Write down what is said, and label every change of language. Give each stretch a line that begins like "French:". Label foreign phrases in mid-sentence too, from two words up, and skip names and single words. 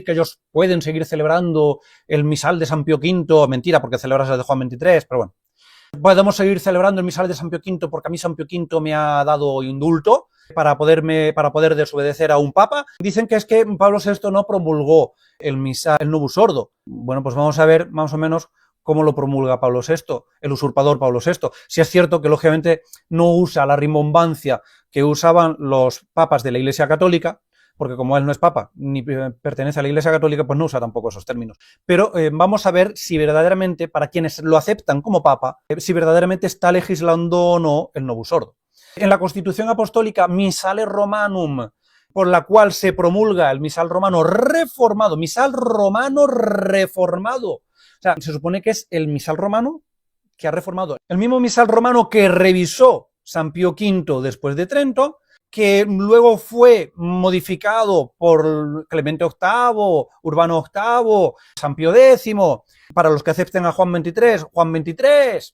Spanish: que ellos pueden seguir celebrando el misal de San Pío V, mentira, porque celebras el de Juan XXIII, pero bueno, podemos seguir celebrando el misal de San Pío V porque a mí San Pío V me ha dado indulto para poder desobedecer a un papa. Dicen que es que Pablo VI no promulgó el misal, el
Latin: novus ordo.
Spanish: Bueno, pues vamos a ver más o menos cómo lo promulga Pablo VI, el usurpador Pablo VI. Si es cierto que lógicamente no usa la rimbombancia que usaban los papas de la Iglesia Católica, porque como él no es papa ni pertenece a la Iglesia Católica, pues no usa tampoco esos términos. Pero vamos a ver si verdaderamente, para quienes lo aceptan como papa, si verdaderamente está legislando o no el
Latin: novus ordo.
Spanish: En la Constitución Apostólica Missale Romanum, por la cual se promulga el misal romano reformado, misal romano reformado. O sea, se supone que es el misal romano que ha reformado. El mismo misal romano que revisó San Pío V después de Trento, que luego fue modificado por Clemente VIII, Urbano VIII, San Pío X, para los que acepten a Juan XXIII, Juan XXIII.